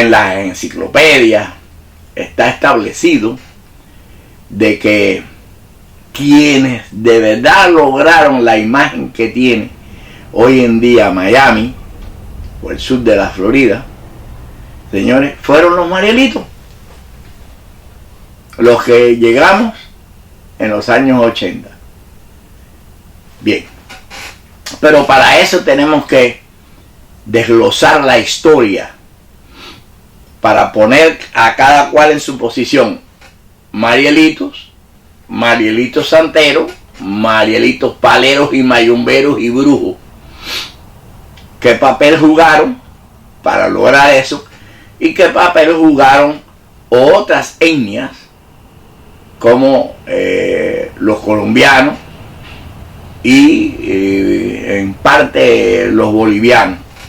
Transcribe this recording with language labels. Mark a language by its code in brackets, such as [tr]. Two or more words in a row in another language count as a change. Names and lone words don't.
[es] en las enciclopedias está establecido de que quienes de verdad lograron la imagen que tiene hoy en día Miami o el sur de la Florida, señores, fueron los Marielitos, los que llegamos en los años 80. Bien, pero para eso tenemos que desglosar la historia, para poner a cada cual en su posición. Marielitos, Marielitos santeros, Marielitos paleros y mayumberos y brujos. ¿Qué papel jugaron para lograr eso? ¿Y qué papel jugaron otras etnias, como los colombianos y en parte los bolivianos?